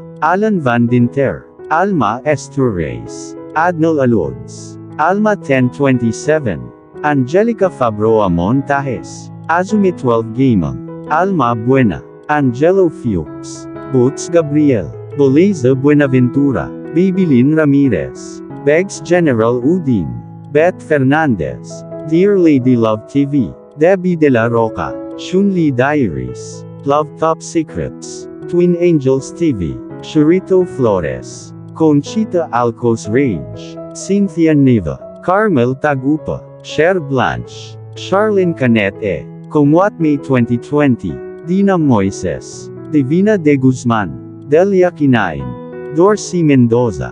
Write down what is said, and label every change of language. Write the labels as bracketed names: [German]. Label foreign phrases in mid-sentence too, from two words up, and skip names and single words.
[English] Alan Van Dinter. Alma Estures. Adnol Alods. Alma 1027. Angelica Fabroa Montajes. Azumi 12 Gamang. Alma Buena. Angelo Fuchs. Boots Gabriel. Boliza Buenaventura. Bibilin Ramirez. Begs General Udin. Beth Fernandez. Dear Lady Love TV. Debbie De La Roca. Shunli Diaries. Love Top Secrets. Twin Angels TV. Churito Flores. Conchita Alcos Rage. Cynthia Neva. Carmel Tagupa. Cher Blanche. Charlene Canete. Comwat May 2020. Dina Moises. Divina de Guzman. Delia Kinain. Dorsey Mendoza.